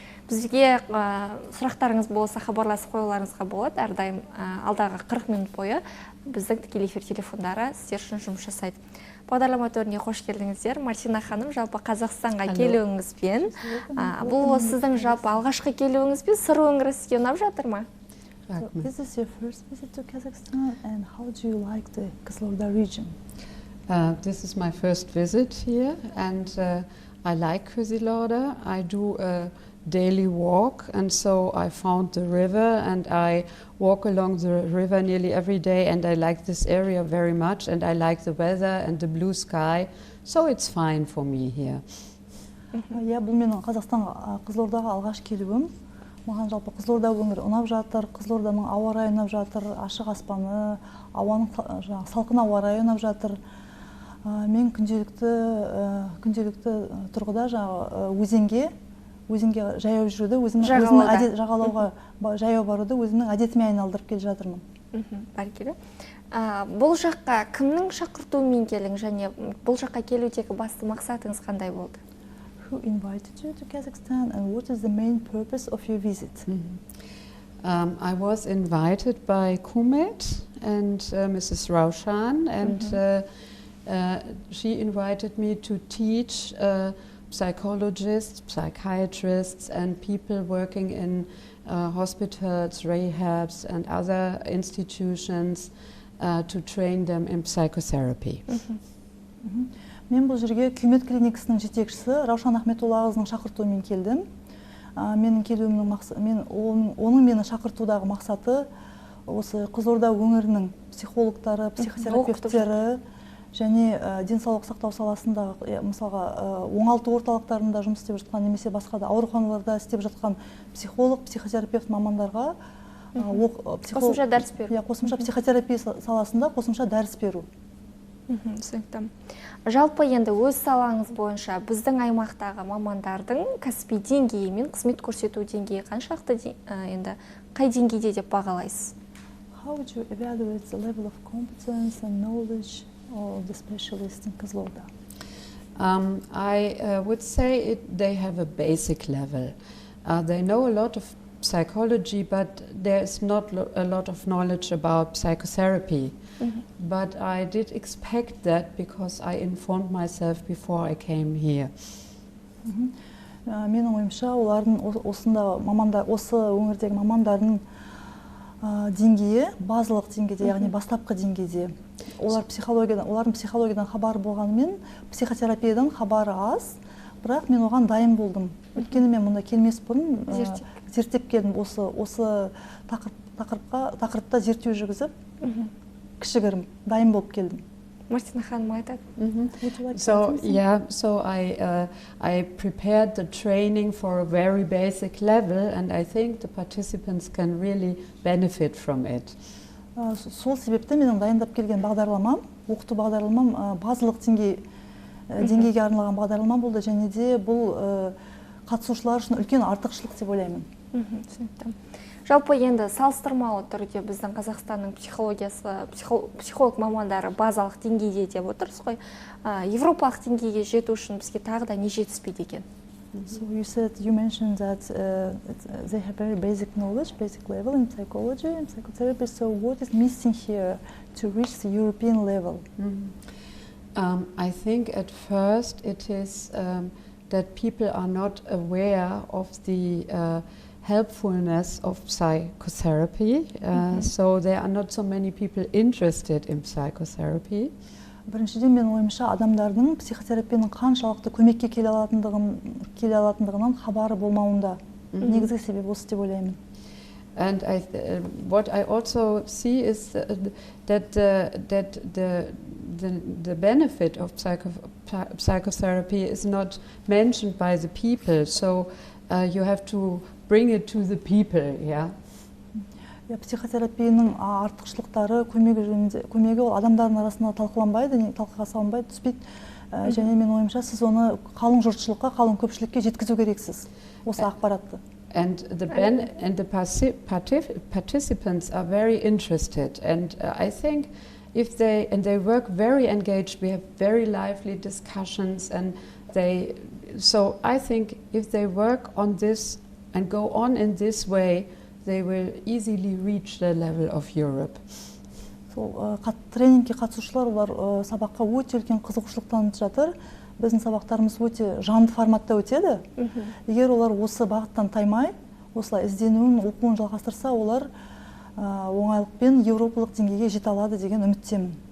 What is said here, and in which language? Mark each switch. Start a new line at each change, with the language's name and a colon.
Kazakh: Бізге сұрақтарыңыз болса хабарласып қоюларыңызға болады. Әрдайым алдағы 40 минут бойы біздің тікелей эфир телефондары сіздер үшін жұмыс жасайды. Бағдарлама төріне қош келдіңіздер. Мартина ханым, жалпы Қазақстанға келуіңізбен. Бұл сіздің жалпы алғашқы келуіңіз бен сыр өңірі сізге ұнап жатыр ма?
English: This is your first visit to Kazakhstan, and how do you like the Қызылорда region? This is my first visit here, and I like QYZYLORDA. I do a daily walk, and so I found the river, and I walk along the river nearly every day, and I like this area very much, and I like the weather and the blue sky, so it's fine for me here.
Kazakh: Я бұл менің Қазақстанға, Қызылордаға алғаш келуім. Маған жалпы Қызылорда өңірі ұнап жатыр, Қызылорданың ауа райы ұнап жатыр, ашық аспаны, ауаның салқын ауа райы ұнап жатыр. Мен күнделікті тұрғыда өзенге жаяу жүруді, жағалауға жаяу баруды өзімнің әдетіме айналдырып келе жатырмын. Бәрекелді. Бұл жаққа кімнің шақыртуымен келдің және бұл жаққа келудегі басты мақсатыңыз қандай болды?
English: Who invited you to Kazakhstan, and what is the main purpose of your visit? I was invited by Kumet and Mrs. Raushan, and she invited me to teach psychologists, psychiatrists, and people working in hospitals, rehabs, and other institutions to train them in psychotherapy.
Kazakh: Мен бұл жерге Күмет клиникасының жетекшісі Раушан Ахметоллақызының шақыртуымен келдім. Менің келуімнің мақсаты, оның мені шақыртудағы мақсаты осы Қызылорда өңірінің психологтары, психотерапевттері және денсаулық сақтау саласындағы, мысалға, оңалту орталықтарында жұмыс істеп жатқан, немесе басқа да ауруханаларда істеп жатқан психолог, психотерапевт мамандарға қосымша дәріс беру. Қосымша психотерапия саласында қосымша дәріс беру. Түсінікті. Жалпы енді өз салаңыз бойынша біздің аймақтағы мамандардың кәсіби деңгейі мен қызмет көрсету деңгейі қаншалықты енді қай деңгейде деп бағалайсыз?
English: How would you evaluate the level of competence and knowledge of the specialists in Қызылорда? I would say they have a basic level. They know a lot of psychology, but there is not a lot of knowledge about psychotherapy. But I did expect that because I informed myself before I came here.
Kazakh: Менің ойымша, олардың осы өңірдегі мамандардың деңгейі базалық деңгейде, яғни бастапқы деңгейде. Олардың психологиядан хабары болғанымен, психотерапиядан хабары аз, бірақ мен оған дайын болдым. Өйткені мен мұнда келмес бұрын зерттеп келдім, осы тақырыпта зерттеу жүргізіп, кішігірім дайын болып келдім. Мартина ханым айтады.
English: So I prepared the training for a very basic level, and I think the participants can really benefit from it.
Kazakh: Сол себепті менің дайындап келген бағдарламам, оқыту бағдарламам базалық деңгейге арналған бағдарлама болды, және де бұл қатысушылар үшін үлкен артықшылық деп ойлаймын. Жалпы енді салыстырмалы түрде біздің Қазақстанның психолог мамандары базалық деңгейде деп отырсыз ғой. Европалық деңгейге жету үшін бізге тағы да не жетіспейді екен?
English: So you mentioned that they have very basic knowledge, basic level in psychology and psychotherapy. So what is missing here to reach the European level? I think at first it is that people are not aware of the helpfulness of psychotherapy. So there are not so many people interested in psychotherapy.
Kazakh: Біріншіден мен ойымша адамдардың психотерапияның қаншалықты көмекке келе алатындығынан хабары болмауында негізгі себеп осы деп ойлаймын.
English: And what I also see is that the benefit of psychotherapy is not mentioned by the people, so you have to bring it to the people, yeah.
Kazakh: Психотерапияның артықшылықтары көмегі ол адамдардың арасында талқыланбайды, талқыға салынбайды, түспейді. Және мен ойымша сіз оны қалың жұртшылыққа, қалың көпшілікке жеткізу керексіз, осы ақпаратты.
English: And the participants are very interested, and I think if they work very engaged, we have very lively discussions, and so I think if they work on this and go on in this way, they will easily reach the level of Europe.
Kazakh: Тренингке қатысушылар олар сабаққа өте үлкен қызығушылық танытып жатыр. Біздің сабақтарымыз өте жанды форматта өтеді. Егер олар осы бағыттан таймай, осылай ізденуін, оқуын жалғастырса, олар оңайлықпен еуропалық деңгейге жете алады деген үміттемін.